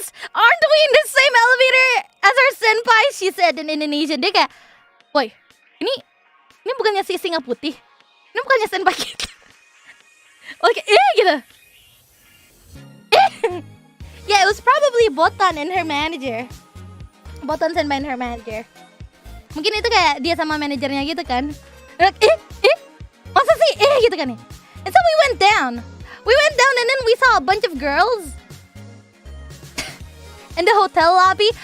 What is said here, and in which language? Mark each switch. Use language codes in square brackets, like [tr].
[en] Aren't we in the same elevator as our senpai? She said in Indonesia. [id] Dia kayak, boy, ini bukannya si singa putih. Ini bukannya senpai kita. Oke, gitu. [en] Yeah, it was probably Botan and her manager. Botan Senpai and her manager. [id] Mungkin itu kayak dia sama manajernya gitu kan. Like, masa sih? Gitu kan. [en] And so we went down. And then we saw a bunch of girls in the hotel lobby.